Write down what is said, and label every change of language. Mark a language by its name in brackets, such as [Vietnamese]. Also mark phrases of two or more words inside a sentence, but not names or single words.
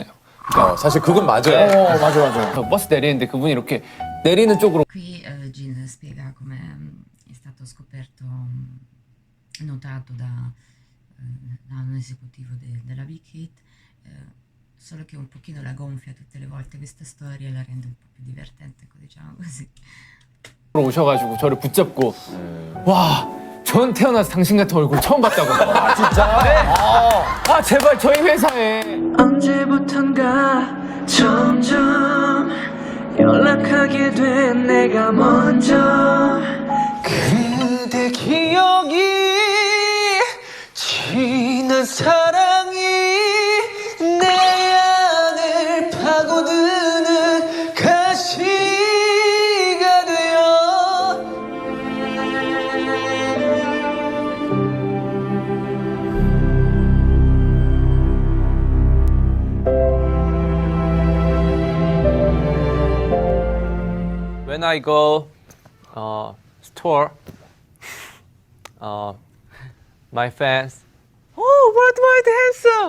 [Korean] 사실 그건 맞아요. 맞아. 버스 내리는데 그분이 이렇게 내리는 쪽으로 [Italian] Qui Jin spiega come è stato scoperto, notato da un esecutivo della Big Hit, solo che un pochino la gonfia tutte le volte questa storia e la rende un po' più divertente, ecco, diciamo così. [Korean] 오셔가지고 저를 붙잡고 와, 전 태어나서 당신 같은 얼굴 처음 봤다고. 아 진짜? 네. 아 제발 저희 회사에. 언제부턴가 점점 연락하게 된 내가 먼저 그대 기억이 지난 사랑이 내 안을 파고드는 가시가 되어 [English] When I go store, my fans, oh, worldwide handsome.